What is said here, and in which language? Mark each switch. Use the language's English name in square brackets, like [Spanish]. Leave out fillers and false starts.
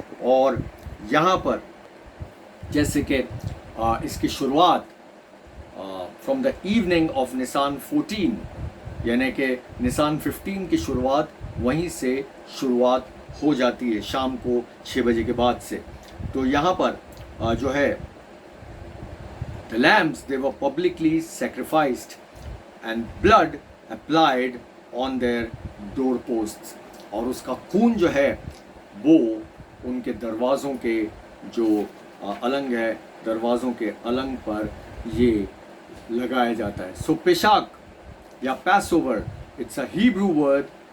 [Hindi] और यहाँ पर जैसे कि इसकी शुरुआत [English] from the evening of Nisan 14, [Hindi] यानी कि निसान 15 की शुरुआत वहीं से शुरुआत हो जाती है शाम को 6 बजे के बाद से. तो यहाँ पर जो है [English] the lambs they were publicly sacrificed and blood applied on their doorposts. [Hindi] और उसका खून जो है वो उनके दरवाज़ों के जो अलंग है, दरवाज़ों के अलंग पर ये लगाया जाता है. [English] So Pesach या Passover, it's a Hebrew word.